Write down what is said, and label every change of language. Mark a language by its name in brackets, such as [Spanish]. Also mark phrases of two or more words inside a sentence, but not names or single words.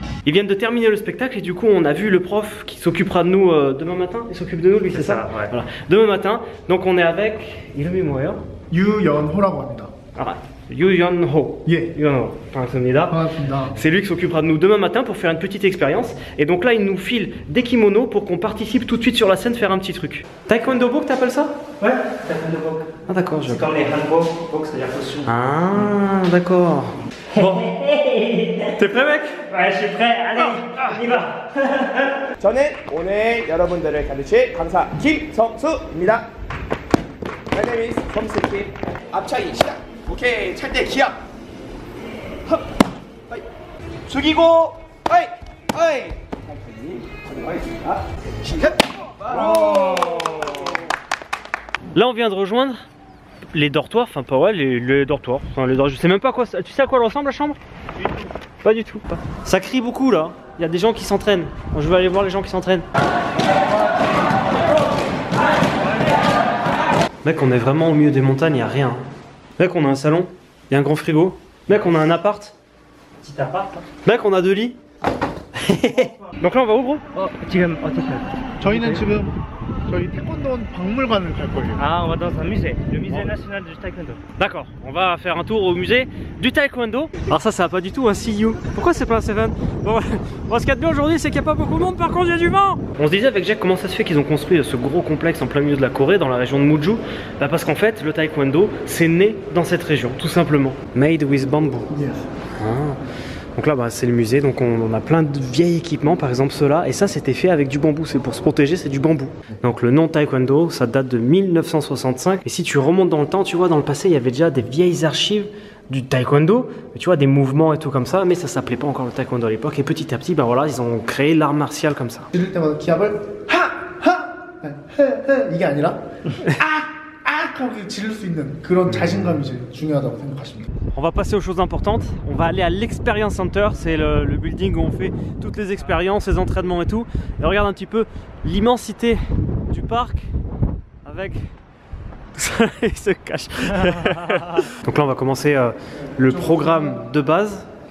[French] Ils viennent de terminer le spectacle et du coup on a vu le prof qui s'occupera de nous demain matin. Il s'occupe de nous lui, c'est ça? Ouais. Voilà. Demain matin, donc on est avec... [Korean] 이름이 뭐예요? 유연호라고 합니다. Ah, 유연호. 예. 유연호. 반갑습니다. 반갑습니다. [French] C'est lui qui s'occupera de nous demain matin pour faire une petite expérience. Et donc là, il nous file des kimonos pour qu'on participe tout de suite sur la scène faire un petit truc. Taekwondo book, t'appelles ça? Ouais, taekwondo book. Ah d'accord, je... C'est comme les hanbok, book, c'est-à-dire costume. Ah d'accord. Bon. T'es prêt mec? Ouais, je suis prêt, allez, on y va. [Korean] 저는 오늘 여러분들을 가르칠 강사 김성수입니다. [English] My name is 성수킴. [Korean] 앞차기 시작. 오케이, 찰때 기압. 흡, 하이. 숙이고, 하이, 하이. 천천히 가져가겠습니다. 시작. [French] Là, on vient de rejoindre les dortoirs, enfin pas ouais, les dortoirs. Enfin, les dortoirs. Je sais même pas quoi. Tu sais à quoi elle ressemble la chambre? Pas du tout. Ça crie beaucoup là. Il y a des gens qui s'entraînent. Je vais aller voir les gens qui s'entraînent. Mec, on est vraiment au milieu des montagnes, il n'y a rien. Mec, on a un salon, il y a un grand frigo. Mec, on a un appart. Petit appart là. Mec, on a 2 lits. Donc là, on va où, gros? [Korean] 지금 어떻게? 저희는 지금 저희 태권도원 박물관을 갈 거예요. [French] Ah, on va dans un musée, le musée national du taekwondo. D'accord, on va faire un tour au musée du taekwondo. Alors ça va pas du tout un see you. Pourquoi c'est pas un Seven? Bon, ce qu'il y a de bien aujourd'hui, c'est qu'il n'y a pas beaucoup de monde, par contre il y a du vent. On se disait avec Jack comment ça se fait qu'ils ont construit ce gros complexe en plein milieu de la Corée, dans la région de Muju. Bah parce qu'en fait, le taekwondo, c'est né dans cette région, tout simplement. [English] Made with bamboo. Yes. Ah. [French] Donc là, bah, c'est le musée, donc on a plein de vieils équipements, par exemple ceux-là, et ça c'était fait avec du bambou, c'est pour se protéger, c'est du bambou. Donc le nom taekwondo, ça date de 1965, et si tu remontes dans le temps, tu vois, dans le passé, il y avait déjà des vieilles archives du taekwondo, tu vois, des mouvements et tout comme ça, mais ça s'appelait pas encore le taekwondo à l'époque, et petit à petit, bah voilà, ils ont créé l'art martial comme ça. [Korean] 지를 때마다 기압을 이게 아니라 하고 지를 수 있는 그런 자신감이 이제 중요하다고 생각하십니다. [French] On va passer aux choses importantes, on va aller à l'Experience Center, c'est le building où on fait toutes les expériences, les entraînements et tout. Et regarde un petit peu l'immensité du parc avec... Il se cache. Donc là on va commencer le programme de base.